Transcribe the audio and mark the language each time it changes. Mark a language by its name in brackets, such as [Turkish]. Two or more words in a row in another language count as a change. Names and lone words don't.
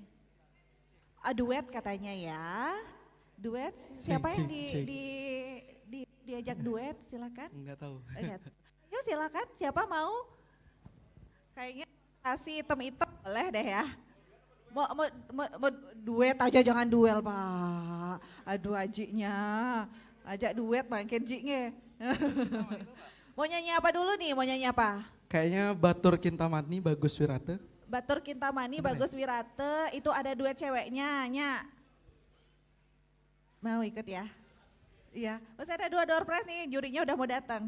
[Indonesian] Duet katanya ya. Duet siapa yang diajak duet silakan. Enggak tahu. Yuk silakan siapa mau? Kayaknya kasih hitam-hitam boleh deh ya. Mau duet aja jangan duel Pak. Aduh ajiknya. Ajak duet makin jiknya. Mau nyanyi apa dulu nih? Mau nyanyi apa? Kayaknya Batur Kintamani Bagus Wirate. Batur Kintamani Bagus Wirate itu ada duet ceweknya, Nya. Mau ikut ya? Iya, masih ada 2 door prize nih, jurinya udah mau datang.